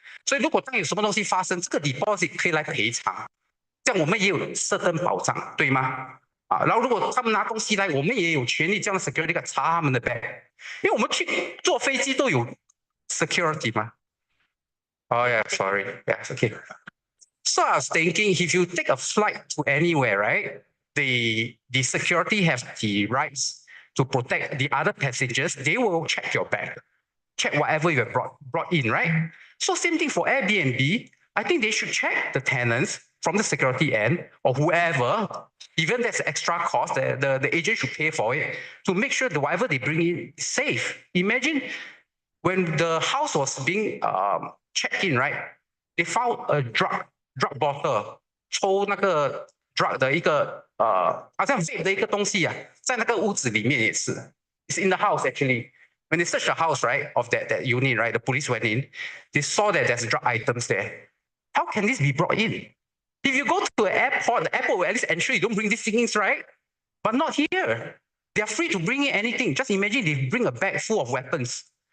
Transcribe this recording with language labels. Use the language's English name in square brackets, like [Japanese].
[Chinese] 所以如果当有什么东西发生，这个 deposit 可以来赔偿，这样我们也有certain保障，对吗？然后如果他们拿东西来，我们也有权利这样 security guard 查他们的 bag，因为我们去坐飞机都有 security 嘛。 [English] Oh yeah, sorry. Yes, okay. So I was thinking, if you take a flight to anywhere, right? The security have the rights to protect the other passengers. They will check your bag, check whatever you have brought in, right? So same thing for Airbnb. I think they should check the tenants from the security end or whoever. Even there's extra cost, the agent should pay for it to make sure that whatever they bring in is safe. Imagine when the house was being checked in, right? They found a drug bottle， [Chinese] 抽那个 drug 的一个好像 vape 的一个东西啊，在那个屋子里面也是。 [English] It's in the house actually. When they searched the house, right, of that unit, right, the police went in. They saw that there's drug items there. How can this be brought in? If you go to an airport, the airport will at least ensure you don't bring these things, right? But not here. They are free to bring in anything. Just imagine they bring a bag full of weapons.